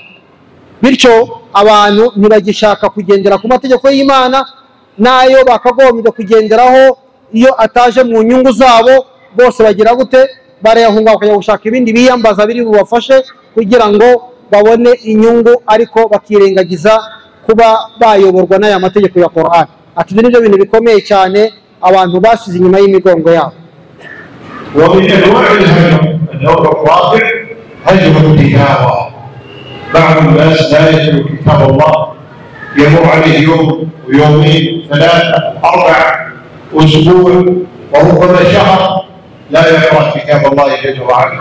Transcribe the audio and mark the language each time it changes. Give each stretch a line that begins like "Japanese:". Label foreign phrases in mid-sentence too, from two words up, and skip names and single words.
Kinyarwanda: Bityo abantu ntibagishaka kugendera ku mategeko y'Imana, nayo bakagombye kugenderaho iyo ataje mu nyungu zabo, bose bagira gute, barayahunga bakajya gushaka ibindi biyambaza biri bubafashe kugira ngo babone inyungu, ariko bakirengagiza kuba bayoborwa n'aya mategeko ya Qur'an. Ati ibyo nibyo bintu bikomeye cyane abantu basize inyuma y'imigongo yabo.
Arabic: ومن أنواع الهجر النوع الرابع هجر التلاوة. بعض الناس لا يتلو كتاب الله، يمر عليه يوم ويومين 3 4 أسبوع وربما شهر لا يقرأ كتاب الله جل وعلا.